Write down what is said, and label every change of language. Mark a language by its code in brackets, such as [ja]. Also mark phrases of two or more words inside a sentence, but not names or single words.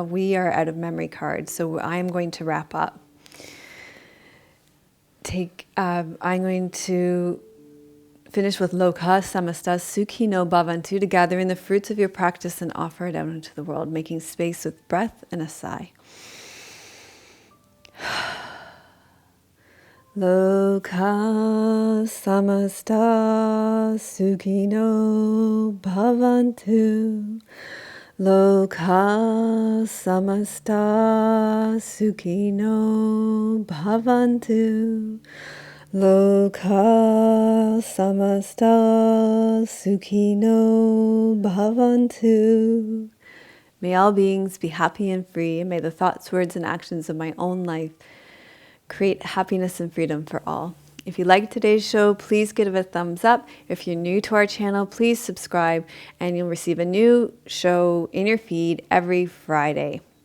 [en] We are out of memory cards, so I'm going to wrap up. I'm going to finish with [sa] Loka Samasta Sukhi no Bhavantu, [en] to gather in the fruits of your practice and offer it out into the world, making space with breath and a sigh. [sa] Loka Samasta Sukhi no Bhavantu. Loka Samasta Sukhi no Bhavantu. Loka Samasta Sukhi no Bhavantu. [en] May all beings be happy and free, and may the thoughts, words, and actions of my own life create happiness and freedom for all. If you liked today's show, please give it a thumbs up. If you're new to our channel, please subscribe, and you'll receive a new show in your feed every Friday.